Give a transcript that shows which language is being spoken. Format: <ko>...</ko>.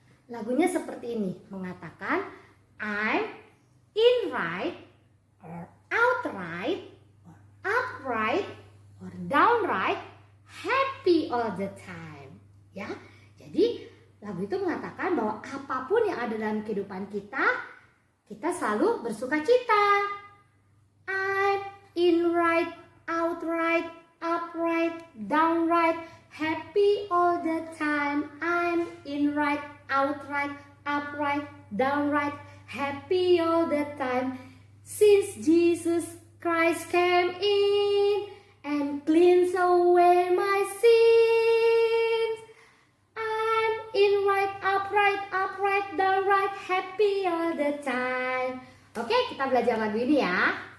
<id>Lagunya seperti ini, mengatakan</id> <en>I'm in right or outright or upright or downright happy all the time.</en> <id>Ya, jadi lagu itu mengatakan bahwa apapun yang ada dalam kehidupan kita, kita selalu bersuka cita.</id> <en>I'm in right, outright, upright, downright, happy all the time. I'm in right, outright, upright, downright, happy all the time. Since Jesus Christ came in and cleans away my sins, I'm in right, upright, downright, happy all the time.</en> <id>Oke, kita belajar lagu ini ya.</id>